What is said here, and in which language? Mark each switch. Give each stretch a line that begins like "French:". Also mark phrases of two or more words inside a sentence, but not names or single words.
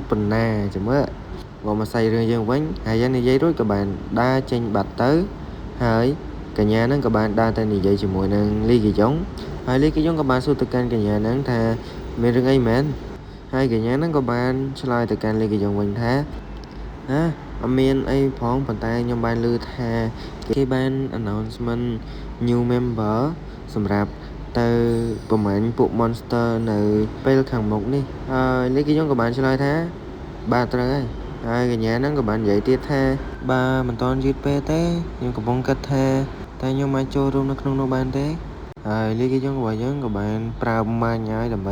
Khmer: ប៉ុណ្ណាចាំមើលមកស្អីរឿងយើងវិញហាយ៉ាននិយាយរួចក៏បានដើរចេញបាត់ទៅហើយកញ្ញានឹងក៏បានដើរទៅនិយាយជាមួយនឹងលីគីយ៉ុងហើយលីគីយ៉ុងក៏បានសួរទៅកាន់កញ្ញានឹងថាមានរឿងអីមែនហើយកញ្ញានឹងក៏បានឆ្លើយទៅកាន់លីគីយ៉ុងវិញថាអត់មានអីផងប៉ុន្តែខ្ញុំបានឮថាគេបាន
English: announcement new member
Khmer: សម្រាប់ទៅប្រ មាណពួក monster នៅពេលខាងមុខនេះហើយលីគីយ៉ុងក៏បានឆ្លើយថាបាទត្រូវហើយកញ្ញានឹងក៏បាននិយាយទៀតថាបាទមិនតន់យឺតពេកទេខ្ញុំ កំពុងគិតថាតែខ្ញុំអាចចូលរួមនៅក្នុងនោះបានទេហើយលីគីយ៉ុងរបស់យើងក៏បានប្រើម៉ាញហើយដើម្បី